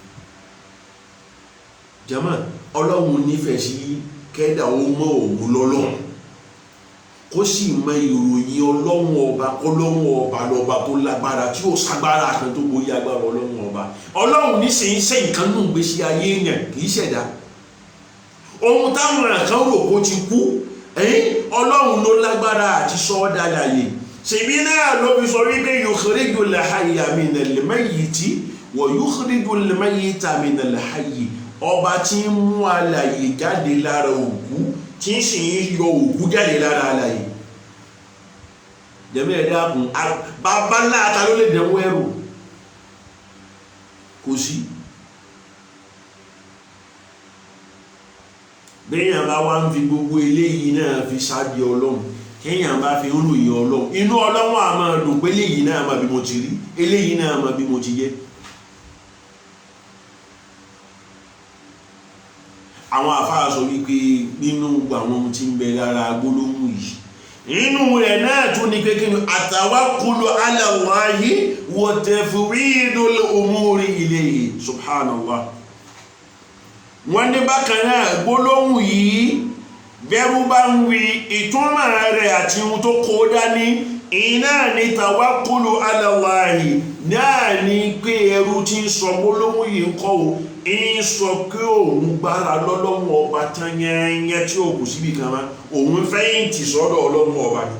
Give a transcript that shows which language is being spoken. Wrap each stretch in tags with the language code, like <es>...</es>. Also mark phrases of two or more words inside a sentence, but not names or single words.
<yo>jàmá Ọlọ́run nífẹ̀ẹ́ sí kẹ́dà ó mọ òun lọ́lọ́run, kó sì mọ ìròyìn Ọlọ́run ọba, Ọlọ́run ọba lọ́ba tó lágbára tí ó ságbára kan tó borí agbára Ọlọ́run ọba. Ọlọ́run ní ṣe ń ṣe nǹkan nù gbèsè ayé yẹn kì í ṣẹ̀dá. ohun táwọn kan rò kó ti kú, Ọlọ́run ló lágbára àti sọ ọ́ dáláyé. ṣèbí náà ló fi sọ wípé</yo> <ar>يخرج الحي من الميت ويخرج الميت من الحي,</ar> <yo>ọba tí ń mú alààyè jáde lára òkú tí ń sì ń yọ òkú jáde lára alààyè. jẹ́mẹ́ ẹ̀dá kùn bàbá ńlá ta ló lè dẹ̀wọ́ ẹrù? kò sí. béèyàn bá wá ń fi gbogbo eléyìí náà fi ṣáàdì Ọlọ́run, kéèyàn bá fi ń ròyìn Ọlọ́run, inú Ọlọ́run á máa dùn pé eléyìí náà máa bí mo ti rí, eléyìí náà máa bí mo ti yẹ. àwọn àfáà sọ wípé nínú àwọn ohun tí ń bẹ lára gbólóhùn yìí, inú rẹ̀ náà tún ní pé kí ni</yo> <ar>التوكل على الله وتفويض الأمور إليه سبحان الله.</ar> <yo>wọ́n ní bákan náà gbólóhùn yìí bẹ́rù bá ń wí ìtumọ̀ rẹ̀ àti ohun tó kó dání, iná ní</yo> <ar>توكل على الله</ar> <yo>náà ní pé ẹrú tí ń sọ gbólóhùn yìí ń kọ́ ò ń sọ pé òun gbára lọ́lọ́run ọba tán yẹnyẹn tí ó kù síbi kan máa, òun fẹ́yìntì sọ́dọ̀ Ọlọ́run ọba ni.</yo>